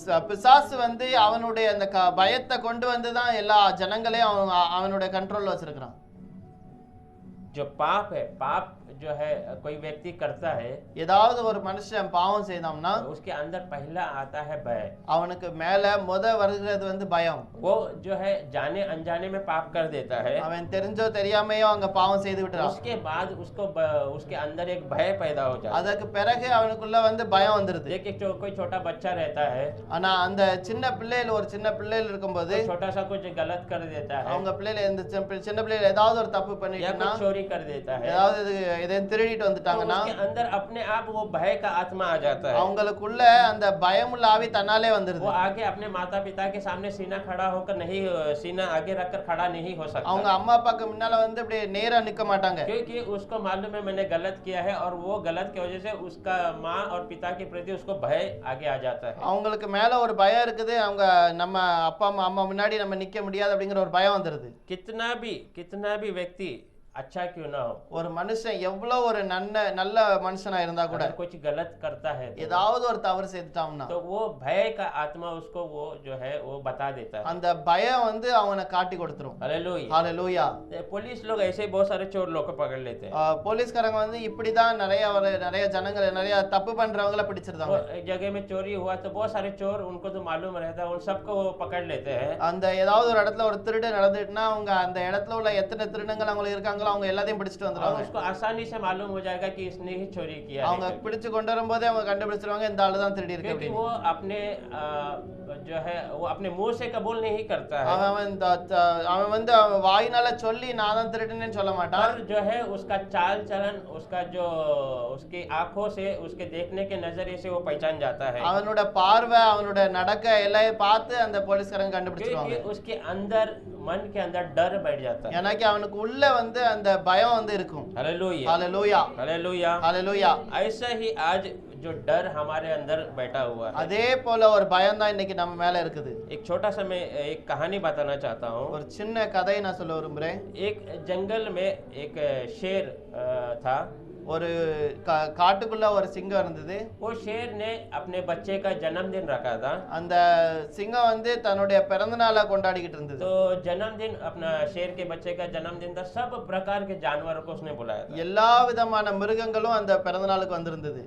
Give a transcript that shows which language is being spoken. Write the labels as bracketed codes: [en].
[ta] பிசாசு வந்து அவனுடைய அந்த பயத்தை கொண்டு வந்து தான் எல்லா ஜனங்களையும் அவனுடைய கண்ட்ரோல்ல வச்சிருக்கான். [hi] जो पाप है पाप जो है कोई व्यक्ति करता है [ta] ஏதாவது ஒரு மனுஷன் பாவம் செய்தான்னா [hi] उसके अंदर पहला आता है भय। [ta] அவனுக்கு மேல வருகிறது வந்து பயம். [hi] वो जो है जाने अनजाने में पाप कर देता है। [ta] அவன் தெரிஞ்சோ தெரியாமையோ அங்க பாவம் செய்து விட்டுறான். [hi] उसके बाद उसके अंदर एक भय पैदा हो जाता है। [ta] அதற்கு பிறகு அவனுக்குள்ள வந்து பயம் வந்துருது. [hi] देखिए कोई छोटा बच्चा रहता है [ta] ஆனா அந்த ஒரு சின்ன பிள்ளைகள் இருக்கும்போது [hi] छोटा सा कुछ गलत कर देता है। [ta] அவங்க பிள்ளைகள் இந்த சின்ன பிள்ளைகள் ஏதாவது ஒரு தப்பு [hi] या [ta] பண்ணிட்டாங்கன்னா [hi] कुछ चोरी कर देता है [ta] ஏதாவது இதை திருடிட்டு [hi] तो [ta] வந்துட்டாங்கன்னா [hi] उसके अंदर अपने आप वो भय का आत्मा आ जाता है। [ta] அவங்களுக்குள்ள அந்த பயமுள்ள ஆவி தன்னாலே வந்துருது. [hi] वो आगे अपने माता पिता के सामने सीना खड़ा होकर नहीं सीना आगे रखकर खड़ा नहीं हो सकता [ta] அவங்க அம்மா அப்பாக்கு முன்னால வந்து அப்படியே நேரா நிக்க மாட்டாங்க. [hi] क्योंकि उसको मालूम है मैंने गलत किया है और वो गलत की वजह से उसका माँ और पिता के प्रति उसको भय आगे आ जाता है। [ta] அவங்களுக்கு மேல ஒரு பயம் இருக்குது. அவங்க நம்ம அப்பா அம்மா முன்னாடி நம்ம நிக்க முடியாது அப்படிங்கிற ஒரு பயம் வந்துருது. [hi] कितना भी व्यक्ति अच्छा क्यों ना हो [ta] ஒரு மனுஷன் எவ்வளவு ஒரு நல்ல மனுஷனா இருந்தா கூட [hi] अगर कुछ गलत करता है [ta] ஏதாவது ஒரு தவறு செய்துட்டான்னா [hi] तो वो भय का आत्मा उसको वो जो है वो बता देता है। [ta] அந்த பயம் வந்து அவனை காட்டி கொடுத்துரும். [hi] हालेलुया [ta] ஹalleluya. [hi] पुलिस लोग ऐसे ही बहुत सारे चोर लोग को पकड़ लेते हैं। [ta] போலீஸ்காரங்க வந்து இப்படிதான் நிறைய ஜனங்களை நிறைய தப்பு பண்றவங்கள பிடிச்சிருந்தாங்க. [hi] एक जगह में चोरी हुआ तो बहुत सारे चोर उनको तो मालूम रहता है उन सबको वो पकड़ लेते हैं। [ta] அந்த ஏதாவது ஒரு இடத்துல ஒரு திருடு நடந்துட்டுனா அவங்க அந்த இடத்துல உள்ள எத்தனை திருடங்கள் அவங்க இருக்காங்களோ அவங்க எல்லாத்தையும் பிடிச்சிட்டு [hi] और [ta] வந்துருவாங்க. [hi] उसको आसानी से मालूम हो जाएगा कि इसने ही चोरी किया [ta] அவங்க [hi] है [ta] பிடிச்சு கொண்டு வரும்போதே அவங்க கண்டுபிடிச்சிருவாங்க இந்த ஆளு தான் திருடி இருக்கு [hi] क्योंकि [ta] அப்படின்னு. [hi] वो अपने जो है वो अपने मुंह से कबूल नहीं करता है [ta] அவன் வந்து அவன் வாயினால சொல்லி நான் தான் திருடினேன்னு சொல்ல மாட்டான். [hi] और जो है उसका चाल चलन उसका जो उसकी आंखों से उसके देखने के नजरिए से वो पहचान जाता है [ta] அவனோட பார்வை அவனோட நடக்க எல்லாம் பார்த்து அந்த போலீஸ்காரங்க [hi] क्योंकि [ta] கண்டுபிடிச்சிருவாங்க. [hi] उसके अंदर मन के अंदर डर बैठ जाता है। [ta] எனக்கு அவனுக்கு உள்ள வந்து அந்த பயம் வந்து இருக்கும். [hi] हालेलुया [ta] ஹalleluya [hi] हालेलुया [ta] ஹalleluya. [hi] ऐसा ही आज जो डर हमारे अंदर बैठा हुआ है [ta] அதே போல ஒரு பயம் தான் இன்னைக்கு நம்ம மேல இருக்குது. [hi] एक छोटा सा मैं एक कहानी बताना चाहता हूँ। [ta] ஒரு சின்ன கதையை நான் சொல்ல விரும்புறேன். [hi] एक जंगल में एक शेर था। [ta] ஒரு காட்டுக்குள்ள ஒரு சிங்கம் இருந்தது. [hi] वो शेर ने अपने बच्चे का जन्मदिन रखा था। [ta] அந்த சிங்கம் வந்து தன்னுடைய பிறந்த நாளை கொண்டாடிக்கிட்டு இருந்தது. [hi] तो जन्मदिन अपना शेर के बच्चे का जन्मदिन था। सब प्रकार के जानवरों को उसने बुलाया था। [ta] எல்லா விதமான மிருகங்களும் அந்த பிறந்த நாளுக்கு வந்திருந்தது.